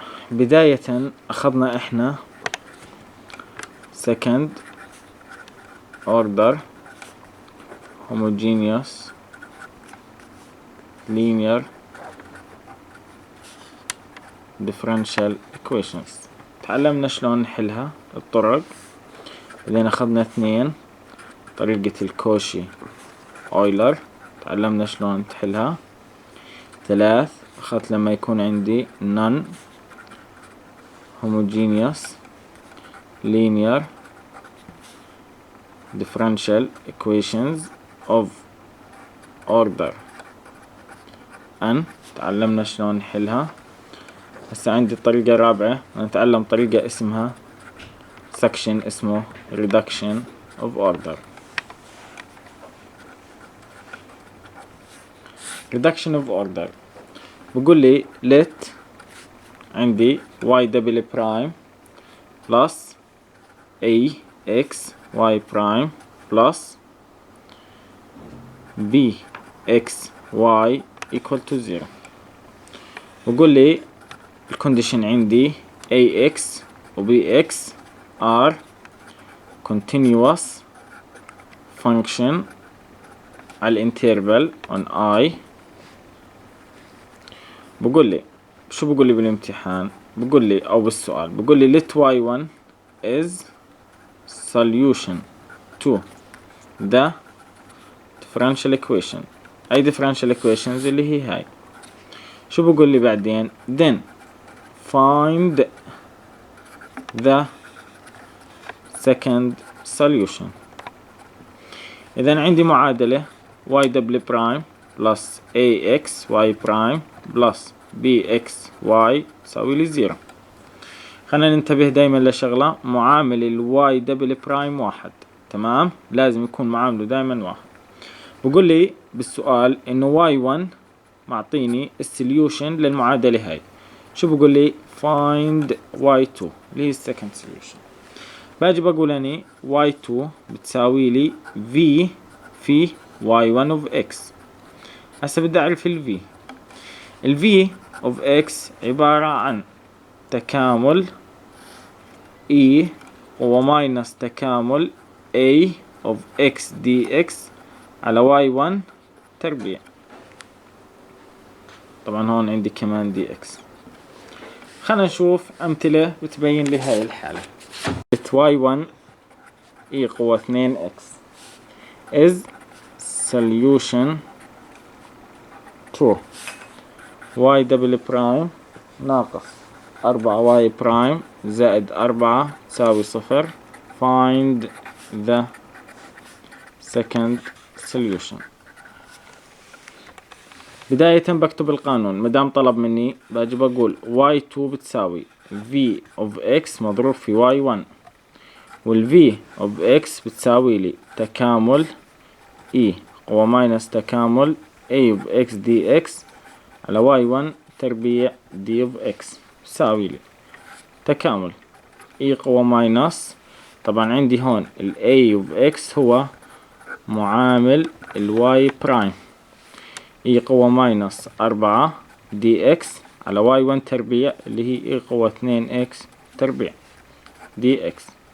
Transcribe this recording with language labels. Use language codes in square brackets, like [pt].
[ar] بداية أخذنا إحنا [en] second order homogeneous linear differential equations. [ar] تعلمنا شلون نحلها الطرق. بعدين أخذنا 2 طريقة الكوشي أويلر، تعلمنا شلون تحلها. [en] 3 [ar] أخذت لما يكون عندي [en] non homogeneous linear differential equations of order n، تعلمنا شلون نحلها. [ar] هسه عندي الطريقة الرابعة، نتعلم طريقة اسمها section اسمه [en] reduction of order. reduction of order [ar] بقول لي [en] let عندي y double prime plus a x y prime plus b x y equal to 0. [ar] بقول لي الكونديشن عندي ax و bx [en] are continuous function [ar] على الانترفال on I. بقول لي شو بقول لي بالامتحان؟ بقول لي او بالسؤال بقول لي [en] let y1 is solution to the differential equation. [ar] اي differential equations اللي هي هاي. شو بقول لي بعدين؟ [en] then find the second solution. [ar] اذا عندي معادلة [en] y double prime plus ax y prime plus bx y تساوي لي 0. [ar] خلينا ننتبه دايما لشغلة، معامل الواي دبل برايم واحد، تمام؟ لازم يكون معامله دايما واحد. بقول لي بالسؤال انه واي 1 معطيني السوليوشن للمعادلة هاي. شو بقول لي؟ [en] find y2 [ar] اللي هي السكند سوليوشن. باجي بقول اني y2 بتساوي لي v في y1 of x. هسه بدي اعرف ال v. ال v of x عبارة عن تكامل E وماينس تكامل A of x dx على y1 تربيع. طبعا هون عندي كمان dx. خلينا نشوف أمثلة بتبين لي هاي الحالة. [en] y1 e قوة 2x is solution to y double prime ناقص 4y prime زائد 4 تساوي 0. find the second solution. [ar] بداية بكتب القانون، مدام طلب مني باجي بقول y2 بتساوي v of x مضروب في y1، وال v of x بتساوي لي تكامل e قوة ماينس تكامل a of x dx على y1 تربيع d of x بتساوي لي تكامل e قوة ماينس، طبعا عندي هون ال a of x هو معامل ال y برايم، e قوة ماينس 4 dx على y1 تربيع اللي هي e قوة 2x تربيع dx.